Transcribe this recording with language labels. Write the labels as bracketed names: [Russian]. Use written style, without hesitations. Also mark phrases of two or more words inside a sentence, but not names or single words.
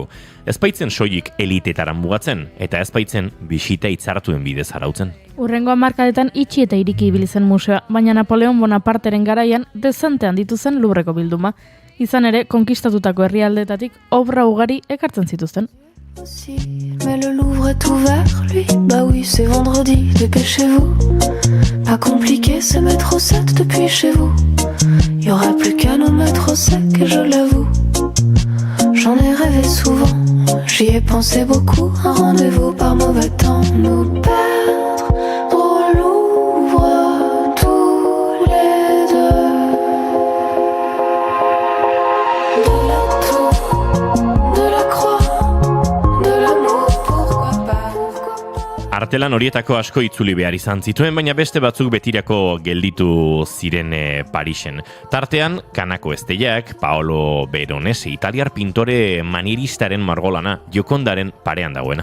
[Basque] Ezbaitzen soilik elitetaran mugatzen, eta ezbaitzen bisita hitzartuen bidez arautzen. Urrengo hamarkadetan itxi eta iriki ibili zen museoa, baina Napoleon Bonaparteren garaian dezente handitu zen Louvreko bilduma. Izan ere, konkistatutako herrialdetatik obra ugari ekartzen zituzten. [French] Mais le Louvre est ouvert, lui. Bah oui, c'est vendredi, dépêchez-vous. Pas compliqué, c'est métro 7 depuis chez vous. Y aura plus qu'à nous mettre au sec, et je l'avoue. J'en ai rêvé souvent, j'y ai pensé beaucoup. Un rendez-vous par mauvais temps, nous perdre au Louvre tous les deux. De la tour, de la croix. [Basque] Artelan horietako asko itzuli behar izan zituen, baina beste batzuk betirako gelditu ziren Parisen. Tartean, Kanako Esteiak, Paolo Veronese, italiar pintore manieristaren margolana, Giocondaren parean dagoena.